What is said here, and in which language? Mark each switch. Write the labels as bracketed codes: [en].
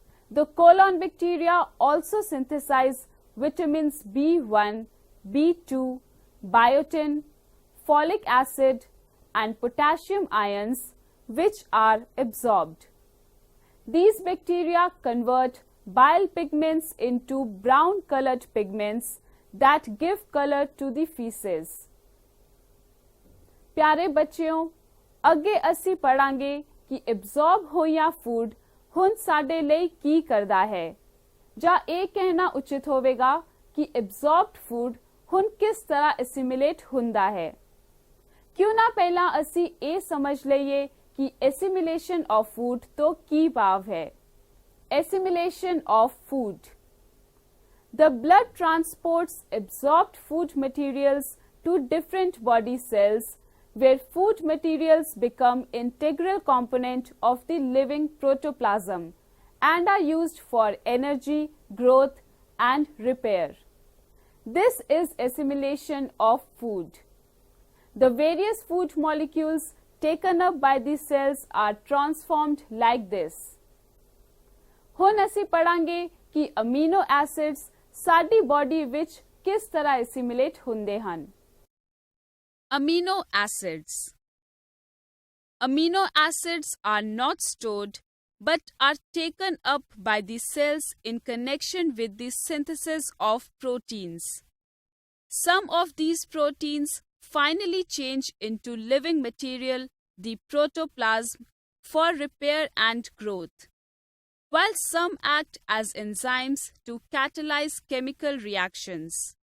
[en] The colon bacteria also synthesize vitamins B1, B2, biotin, folic acid and potassium ions which are absorbed. These bacteria convert bile pigments into brown colored pigments that give color to the feces. [hi] प्यारे बच्चों, [pa] ਅੱਗੇ ਅਸੀਂ ਪੜਾਂਗੇ ਕਿ absorb ਹੋਇਆ food ਹੁਣ ਸਾਡੇ ਲਈ ਕੀ ਕਰਦਾ ਹੈ ਜਾਂ ਇਹ ਕਹਿਣਾ ਉਚਿਤ ਹੋਵੇਗਾ ਕਿ ਐਬਜ਼ੌਰਬਡ ਫੂਡ ਹੁਣ ਕਿਸ ਤਰ੍ਹਾਂ ਐਸਿਮੀਲੇਟ ਹੁੰਦਾ ਹੈ। ਕਿਉਂ ਨਾ ਪਹਿਲਾਂ ਅਸੀਂ ਇਹ ਸਮਝ ਲਈਏ ਕਿ ਐਸਿਮੀਲੇਸ਼ਨ ਆਫ ਫੂਡ ਤੋਂ ਕੀ ਭਾਵ ਹੈ। [en] Assimilation of food. The blood transports absorbed food materials to different body cells where food materials become integral component of the living protoplasm and are used for energy, growth and repair. This is assimilation of food. The various food molecules taken up by the cells are transformed like this. [pa] ਹੁਣ ਅਸੀਂ ਪੜਾਂਗੇ ਕਿ amino acids ਸਾਡੀ body ਵਿੱਚ ਕਿਸ ਤਰ੍ਹਾਂ ਐਸਿਮੀਲੇਟ ਹੁੰਦੇ ਹਨ। [en] Amino acids. Amino acids are not stored but are taken up by the cells in connection with the synthesis of proteins. Some of these proteins finally change into living material, the protoplasm, for repair and growth, while some act as enzymes to catalyze chemical reactions.